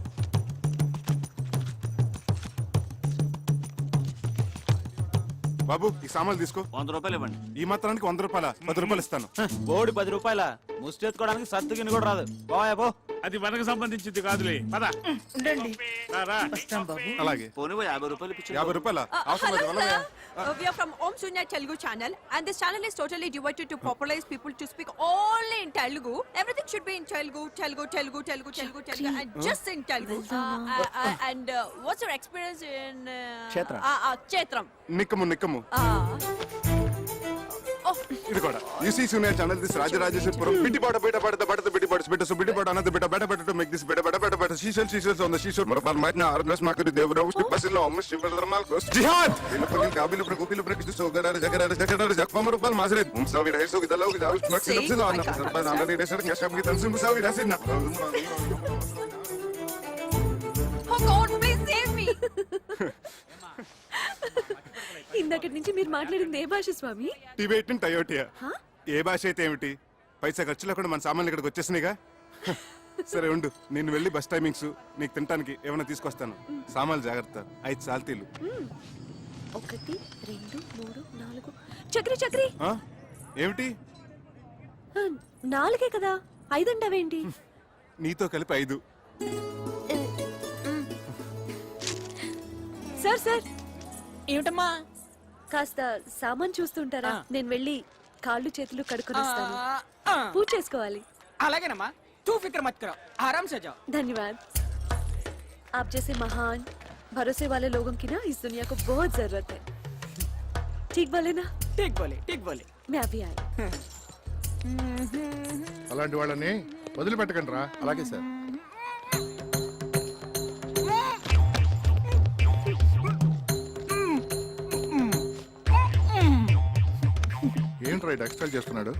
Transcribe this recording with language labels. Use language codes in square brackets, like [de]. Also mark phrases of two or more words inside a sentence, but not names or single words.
[te] బాబు ఈ సామాన్లు తీసుకో. 100 రూపాయలు ఇవ్వండి. ఈ మాత్రానికి 100 రూపాయల? 10 రూపాయలు ఇస్తాను. బోడి 10 రూపాయల ముష్టి ఎత్తుకోవడానికి సత్తు గిన్నె కూడా రాదు. పోయా పో. అది మనకు సంబంధించింది కాదులే. పద. ఉండండి. రారా. వస్తాం బాబు. అలాగే. పోనీ 50 రూపాయలు ఇప్పించు. 50 రూపాయల అవసరం లేదు. అలాగే. [en] We are from Om Sunya Telugu channel, and this channel is totally devoted to popularize people to speak only in Telugu. Everything should be in Telugu, and just in Telugu. And what's your experience in Kshetram? [te] నిక్కము. ఇది కూడా యూసీ సూనియర్ ఛానల్ దిస్ రాజరాజేశ్వరపురం బిడ్డిపాట బిడ్డిపాట అన్నది బిడ్డ టు మేక్ దిస్ బిడ్డ షీషల్స్ ఆన్ ద షీషోర్ మరపల్ మైట్న ఆర్గ్నస్ మాకరి దేవరావు బసిలో అమ్మ శివధర్మాల్ కోస్ జిహాద్ ఇనపలి కాబిలు ప్రకోపిలు ప్రకిస్తు సోగరార జగరార జక్వమ రూపాల్ మాసరే ముసావి రైసో గిదలో గిదావు స్మక్సిలో అన్న సర్బన్ అందరి దేశర్ న్యాషం గి తన్సి ముసావి రాసిన [en] Oh God, please save me. [te] ఇందాకటి నుంచి మీరు మాట్లాడింది ఏ భాష స్వామి? టిబెటన్ టయోటియా. ఏ భాష అయితే ఏమిటి, పైసా ఖర్చు లేకుండా మన సామాన్లు ఇక్కడికి వచ్చేసినాయిగా. సరే ఉండు, నేను వెళ్ళి [en] bus timings [te] నీకు తినడానికి ఏమైనా తీసుకొస్తాను. సామాన్లు జాగ్రత్త. 5 సాల్తీలు. 1 2 3 4. చక్రి ఏమిటి? 4 కదా, 5 అంటావేంటి? నీతో కలిపి 5. సార్ ఏమిటమ్మా? కాస్త సామాన్ చూస్తుంటారా? నేను వెళ్ళి కాళ్ళు చేతులు కడుక్కొని వస్తాను. పూజ చేసుకోవాలి. అలాగేనమ్మా. [hi] तू फ़िक्र मत करो, आराम से जाओ. धन्यवाद. आप जैसे महान भरोसे वाले लोगों की ना इस दुनिया को बहुत जरूरत है. ठीक बोले ना? ठीक बोले. मैं अभी आई. [te] అలాంటి వాళ్ళని వదిలిపెట్టకండి రా. అలాగే సార్. ఏంట్రా ఇటు ఎక్స్ట్రా చేస్తున్నాడు?